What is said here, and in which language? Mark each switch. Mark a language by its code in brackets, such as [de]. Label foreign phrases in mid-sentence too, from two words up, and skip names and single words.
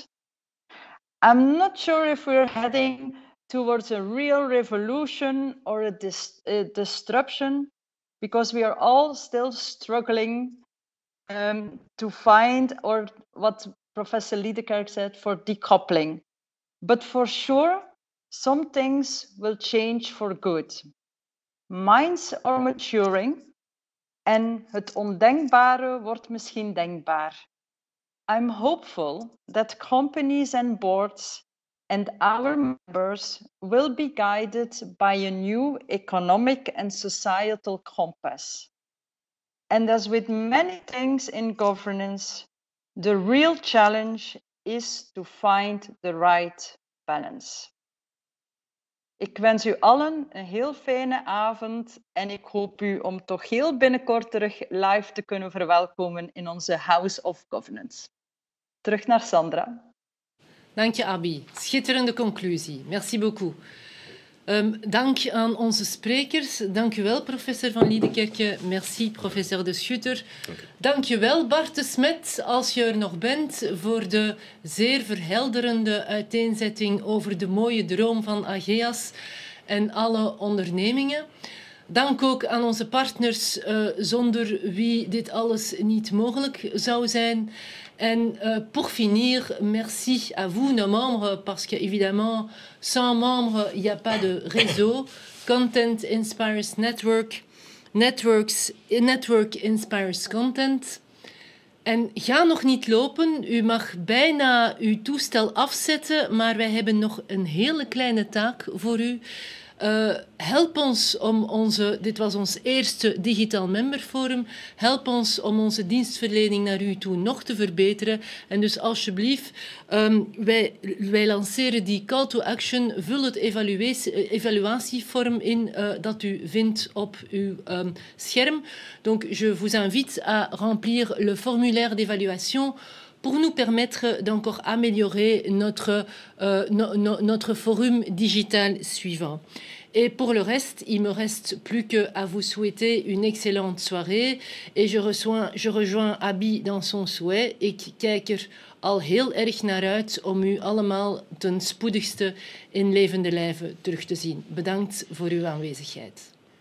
[en] I'm not sure if we're heading towards a real revolution or a disruption, because we are all still struggling to find, or what Professor Liedekerk said, for decoupling. But for sure, some things will change for good. Minds are maturing [nl] en het ondenkbare wordt misschien denkbaar. [en] I'm hopeful that companies and boards and our members will be guided by a new economic and societal compass. And as with many things in governance, the real challenge is to find the right balance. [nl] Ik wens u allen een heel fijne avond en ik hoop u om toch heel binnenkort terug live te kunnen verwelkomen in onze House of Governance. Terug naar Sandra. Dank je, Abi. Schitterende conclusie. [fr] Merci beaucoup. [nl] Dank aan onze sprekers. Dank u wel, professor Van Liedekerke. Merci, professor De Schutter. Dank je wel, Bart De Smet, als je er nog bent, voor de zeer verhelderende uiteenzetting over de mooie droom van Ageas en alle ondernemingen. Dank ook aan onze partners, zonder wie dit alles niet mogelijk zou zijn. [fr] Et pour finir, merci à vous, nos membres, parce que évidemment, sans membres, il n'y a pas de réseau. [en] Content inspires network. Network inspires content. [nl] En ga nog niet lopen. U mag bijna uw toestel afzetten, maar wij hebben nog een hele kleine taak voor u. Help ons om dit was ons eerste Digital Member Forum, help ons om onze dienstverlening naar u toe nog te verbeteren. En dus alsjeblieft, wij lanceren die [en] call to action, [nl] vul het evaluatievorm in dat u vindt op uw scherm. [fr] Donc je vous invite à remplir le formulaire d'évaluation pour nous permettre d'encore améliorer notre forum digital suivant. Et pour le reste, il me reste plus qu'à vous souhaiter une excellente soirée. Et je rejoins Abi dans son souhait. [nl] Ik kijk er al heel erg naar uit om u allemaal ten spoedigste in levende lijve terug te zien. Bedankt voor uw aanwezigheid.